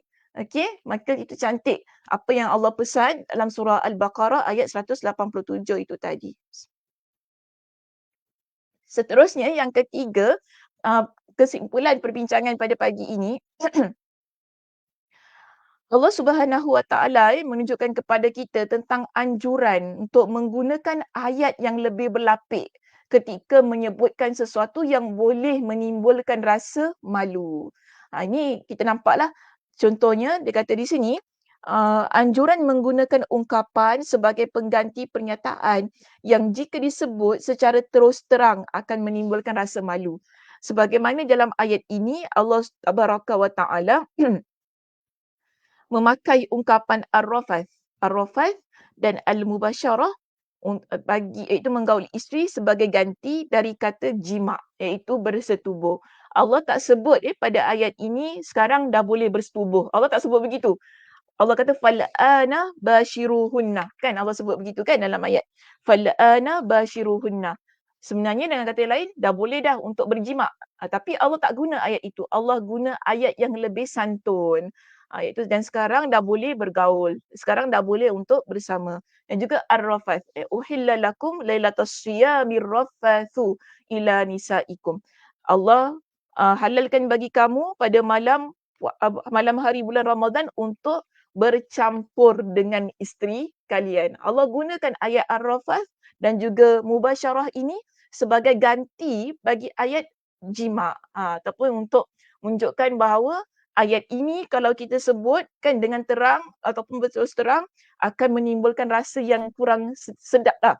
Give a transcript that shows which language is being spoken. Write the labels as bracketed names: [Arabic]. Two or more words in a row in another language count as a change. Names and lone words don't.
[Malay] Okey, maka itu cantik apa yang Allah pesan dalam surah Al-Baqarah ayat 187 itu tadi. Seterusnya, yang ketiga, kesimpulan perbincangan pada pagi ini, Allah [Arabic] سبحانه وتعالى [Malay] menunjukkan kepada kita tentang anjuran untuk menggunakan ayat yang lebih berlapik ketika menyebutkan sesuatu yang boleh menimbulkan rasa malu. Ini kita nampaklah contohnya dia kata di sini, anjuran menggunakan ungkapan sebagai pengganti pernyataan yang jika disebut secara terus terang akan menimbulkan rasa malu. Sebagaimana dalam ayat ini Allah [Arabic] تبارك وتعالى [Malay] memakai ungkapan ar-rafath dan al-mubasyarah bagi iaitu menggauli isteri sebagai ganti dari kata jima' iaitu bersetubuh. Allah tak sebut pada ayat ini sekarang dah boleh bersetubuh. Allah tak sebut begitu. Allah kata [Arabic] فالآن باشروهن. [Malay] Kan Allah sebut begitu kan dalam ayat. [Arabic] فالآن باشروهن. [Malay] Sebenarnya dengan kata lain dah boleh dah untuk berjima'. Tapi Allah tak guna ayat itu. Allah guna ayat yang lebih santun. Iaitu dan sekarang dah boleh bergaul. Sekarang dah boleh untuk bersama. Dan juga ar-rafath. [Arabic] أحل لكم ليلة الصيام الرفث إلى نسائكم. [Malay] Allah halalkan bagi kamu pada malam hari bulan Ramadan untuk bercampur dengan isteri kalian. Allah gunakan ayat ar-rafath dan juga mubasyarah ini sebagai ganti bagi ayat jima' ataupun untuk menunjukkan bahawa ayat ini kalau kita sebut kan dengan terang ataupun berterus terang akan menimbulkan rasa yang kurang sedap lah.